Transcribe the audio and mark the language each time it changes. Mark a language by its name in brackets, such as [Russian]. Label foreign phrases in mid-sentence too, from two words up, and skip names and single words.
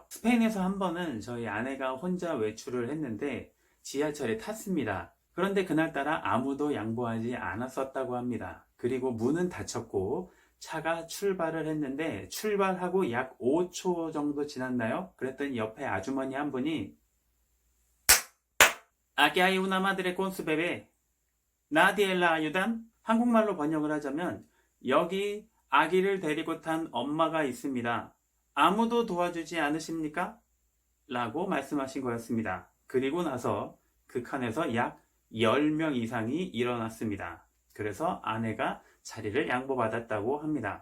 [Korean] 스페인에서 한 번은 저희 아내가 혼자 외출을 했는데 지하철에 탔습니다. 그런데 그날따라 아무도 양보하지 않았었다고 합니다. 그리고 문은 닫혔고 차가 출발을 했는데 출발하고 약 5초 정도 지났나요? 그랬더니 옆에 아주머니 한 분이 [Spanish] Aquí hay una madre con su bebé. Nadie la ayudan? [Korean] 한국말로 번역을 하자면 여기 아기를 데리고 탄 엄마가 있습니다. 아무도 도와주지 않으십니까? 라고 말씀하신 거였습니다. 그리고 나서 그 칸에서 약 10명 이상이 일어났습니다. 그래서 아내가 자리를 양보받았다고 합니다.